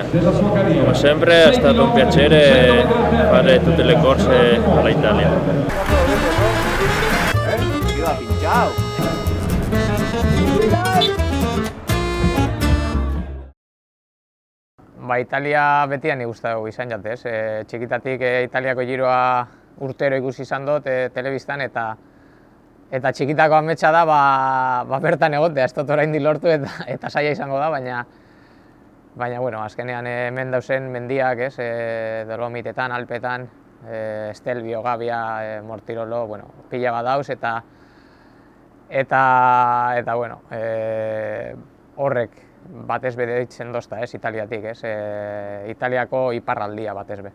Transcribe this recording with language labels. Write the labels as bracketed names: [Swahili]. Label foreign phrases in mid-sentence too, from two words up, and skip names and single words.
[Italian] Come sempre è stato un piacere fare tutte le corse all'Italia. [Basque] Italia betian gustatu izan jatez. Txikitatik Italiako giroa urtero ikusi izan dut telebistan eta txikitako ametsa da bertan egotea, ez dut oraindik lortu eta saia izango da, baina bueno, azkenean hemen dauzen mendiak, Dolomitetan, Alpetan, Estelvio, Gavia, Mortirolo, bueno, pila bat dauz eta bueno, horrek batez be deitzen dozta, Italiatik, Italiako iparraldia batez be.